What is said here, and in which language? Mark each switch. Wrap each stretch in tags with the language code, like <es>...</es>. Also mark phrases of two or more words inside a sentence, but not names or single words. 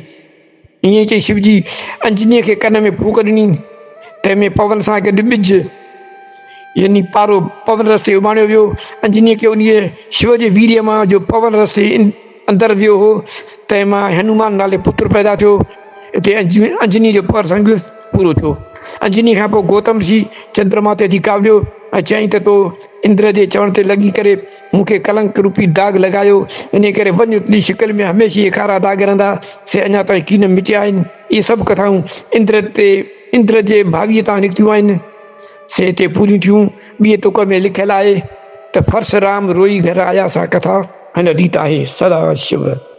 <sd>ईअं चई शिवजी अंजनीअ खे कन में फूक ॾिनी, तंहिंमें पवन सां गॾु ॿिज यानी पारो पवन रस्ते उमाणियो वियो। अंजनीअ खे उन शिव जे वीर्य मां जो पवन रस्ते अंदरि वियो हो, तंहिं मां हनुमान नाले पुत्र पैदा थियो। हिते अंजनी जो प्रसंग पूरो थियो। अंजनी खां पोइ गौतम ऋषि चंद्रमा ते अची कावलियो ऐं चयईं त तो इंद्र जे चवण ते लॻी करे मूंखे कलंक रूपी दाग लॻायो, इन करे वञ तुंहिंजी शिकिल में हमेशह इहे खारा दाग रहंदा, से अञा ताईं कीन मिटिया आहिनि। इहे सभु कथाऊं इंद्र जे भावीअ तां निकितियूं आहिनि, से हिते पूरियूं थियूं। ॿिए तुक में लिखियलु आहे त फर्स राम रोई घर आया सा कथा हिन रीत आहे। सदा शिव।</sd>